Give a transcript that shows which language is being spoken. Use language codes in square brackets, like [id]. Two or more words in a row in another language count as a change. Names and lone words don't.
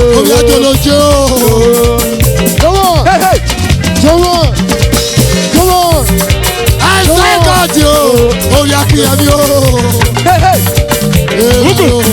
[yo] Oya jolojo. [en] Come on. Hey, hey. Come on. Come on. [yo] Àìsàn ìkọ̀tì o. Orí akínyẹmí o. [en] Hey, hey. Ugu.